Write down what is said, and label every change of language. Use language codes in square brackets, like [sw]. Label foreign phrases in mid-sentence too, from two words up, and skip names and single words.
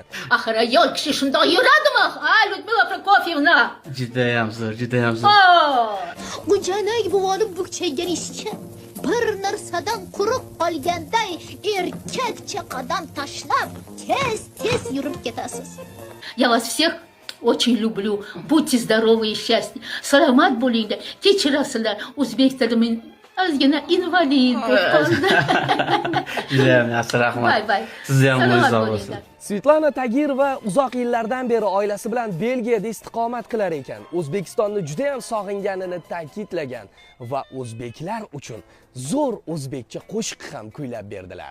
[uz] Axir ayol kishi shundoq yuradimi? Lyudmila Prokofyevna. Judayam zo'r. Xo'janak buvoni bukchaygan ishchi. Bir narsadan quruq qolganday erkakcha qadam tashlab, tez yurib ketasiz. [ru] Я вас всех очень люблю. Будьте здоровы и счастливы. [uz] Salomat bo'linglar. Kechirasizlar. O'zbek tilimin ozgina invalid deb qoldi. Judayam yaxshi, rahmat. Bay. Sizni ham o'zingiz bo'lsin. Svetlana Tagirova uzoq yillardan beri oilasi bilan Belgiyada istiqomat qilar ekan. O'zbekistonni juda ham sog'inganini ta'kidlagan va o'zbeklar uchun zo'r o'zbekcha qo'shiq ham kuylab berdilar.